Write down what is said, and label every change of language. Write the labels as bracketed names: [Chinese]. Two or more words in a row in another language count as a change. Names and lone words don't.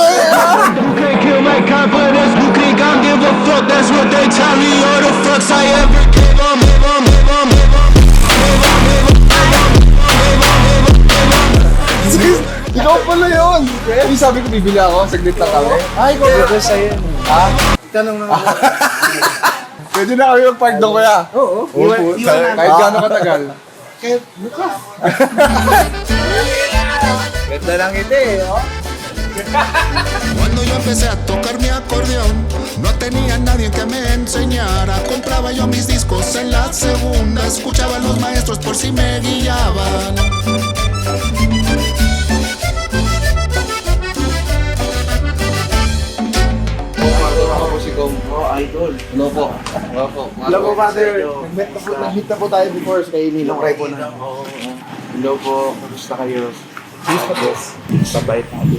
[Filipino] Ikaw pala yun! Yung sabi ko bibili ako, saglit lang kami. Ay, ko ba sa'yo? Ha? Tanong naman. Pwede na kami mag-park doon kaya? Oo. Kahit gano'ng katagal. Kahit bukas. Ganda lang ito eh, oh. [Spanish] Cuando yo empecé a tocar mi acordeón, no tenía nadie que me enseñara. Compraba yo mis discos en la segunda, escuchaba a los maestros por si me guiaban. [Filipino] Idol. Ano po? Ano po? Hello po, Father. Nag-meet na po tayo before sa kay Ninong Ray po na. Hello po, kamusta kayo? Sabay tayo.